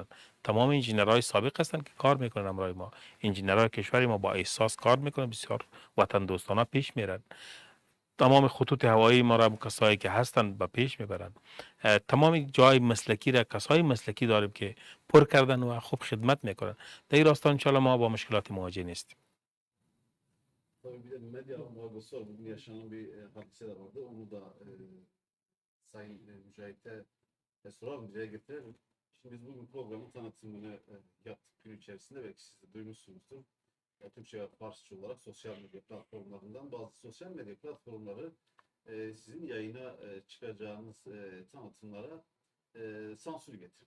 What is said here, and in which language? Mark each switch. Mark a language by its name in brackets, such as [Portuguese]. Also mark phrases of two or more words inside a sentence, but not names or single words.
[Persian] تمام انجینرهای سابق هستن که کار میکنن امرای ما. انجینرهای کشور ما با احساس کار میکنن، بسیار وطن دوستانه پیش میرن. تمام خطوط هوایی ما را کسایی که هستند به پیش میبرند. تمام جای مسلکی را کسای مسلکی داریم که پر کردن و خوب خدمت میکنن. در این راستا [Arabic] انشالله [Persian] ما با مشکلات مواجه نیستیم. [Turkish] Tabii bir de medya muhabirası var. Bugün yaşanan bir hadiseler vardı. Onu da Sayın Mücahit'e soralım, dile getirelim. Şimdi biz bugün programın tanıtımını yaptık gün içerisinde. Belki siz de duymuşsunuzdur. Türkçe ve Farsça olarak sosyal medya platformlarından bazı sosyal medya platformları sizin yayına çıkacağınız tanıtımlara sansür getirdi.